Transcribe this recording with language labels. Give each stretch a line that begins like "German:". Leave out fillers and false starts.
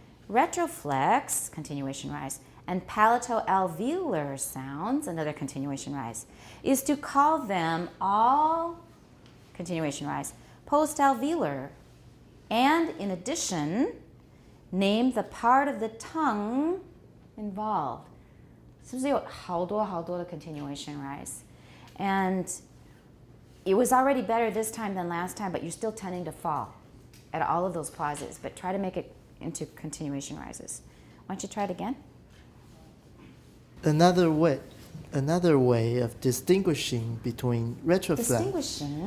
English: Retroflex, continuation rise, and palatoalveolar sounds, another continuation rise, is to call them all, continuation rise, postalveolar, and in addition, name the part of the tongue involved.
Chinese: 是不是有好多的 continuation rise?
English: And it was already better this time than last time, but you're still tending to fall at all of those pauses, but try to make it into continuation rises. Why don't you try it again? Another way of distinguishing between retroflex.